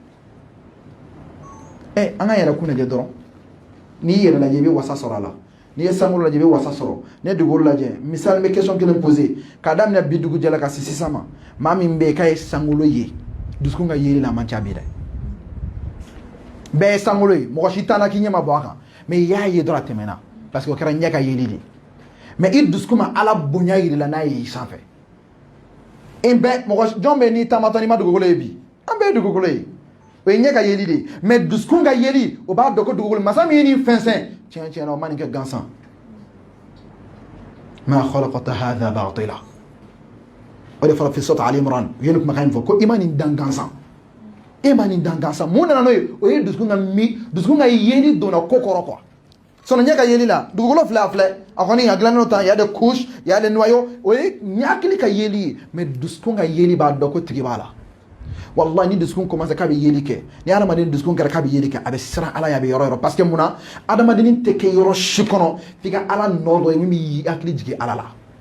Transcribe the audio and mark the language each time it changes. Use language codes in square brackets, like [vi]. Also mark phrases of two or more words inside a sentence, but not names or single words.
[bm] an ka yɛrɛ kun lajɛ dɔrɔn n'i yɛrɛ lajɛ i bɛ wasa sɔrɔ a la n'i ye sankolo lajɛ i bɛ wasa sɔrɔ n'i ye dugukolo lajɛ misali n bɛ question kelen poser k'a daminɛ bi dugu jɛla ka se sisan ma maa min bɛ yen k'a ye sankolo ye dusukun ka yeli la a man ca bi dɛ bɛɛ ye sankolo ye mɔgɔ si t'an na k'i ɲɛ ma bɔ a kan mais i y'a ye dɔrɔn a tɛmɛna [fr] parce que [bm] o kɛra ɲɛ ka yeli de mais i dusukun ma ala bonya yirila n'a ye i sanfɛ mɔgɔ jɔn bɛ n'i taamatɔ n'i ma dugukolo ye bi an bɛɛ ye dugukolo ye o ye ɲɛ ka yeli de mais dusukun ka yeli o b'a dɔn ko dugukolo masa min ye nin fɛnsɛn tiɲɛ na o ma nin kɛ gansan [ar] ما خلقت هذا باطلا [bm] o de fɔra fi sɔrɔta Ali Imran u ye nin kumakan in fɔ ko i ma nin dan gansan e ma nin dan gansan mun nana n'o ye o ye dusukun ka yeli donna ko kɔrɔ [fr] quoi sinon [bm] ɲɛ ka yeli la dugukolo filɛ a filɛ a kɔni a dilannen ta y'a de couche y'a de noyau o ye ɲakili ka yeli ye mais dusukun ka yeli b'a dɔn ko tigi b'a la wallahi ni dusukun commence k'a bɛ yeli kɛ ni adamaden dusukun kɛra k'a bɛ yeli kɛ a bɛ siran ala ye a bɛ yɔrɔ yɔrɔ [fr] parce que [bm] munna adamaden tɛ kɛ yɔrɔ si kɔnɔ f'i ka ala nɔ dɔ ye min b'i hakili jigin ala la